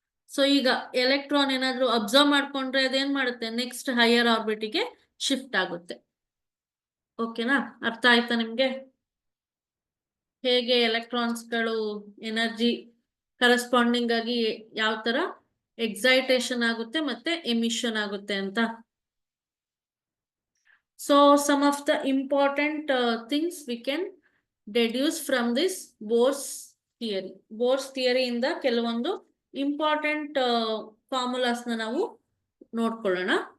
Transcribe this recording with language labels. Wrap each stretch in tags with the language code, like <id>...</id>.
<kn>So ಈಗ electron ಏನಾದ್ರೂ observe ಮಾಡ್ಕೊಂಡ್ರೆ ಅದೇನ್ ಮಾಡುತ್ತೆ, ನೆಕ್ಸ್ಟ್ ಹೈಯರ್ ಆರ್ಬಿಟಿಗೆ ಶಿಫ್ಟ್ ಆಗುತ್ತೆ. ಓಕೆನಾ, ಅರ್ಥ ಆಯ್ತಾ ನಿಮ್ಗೆ ಹೇಗೆ ಎಲೆಕ್ಟ್ರಾನ್ಸ್ಗಳು ಎನರ್ಜಿ ಕರೆಸ್ಪಾಂಡಿಂಗ್ ಆಗಿ ಯಾವ ತರ ಎಕ್ಸೈಟೇಷನ್ ಆಗುತ್ತೆ ಮತ್ತೆ ಎಮಿಷನ್ ಆಗುತ್ತೆ ಅಂತ.</kn> <en>So some of the important things we can deduce from this Bohr's theory.</en> <kn>Bohr's theory ಇಂದ ಕೆಲವೊಂದು ಇಂಪಾರ್ಟೆಂಟ್ ಫಾರ್ಮುಲಾಸ್ ನಾವು ನೋಡ್ಕೊಳ್ಳೋಣ.</kn>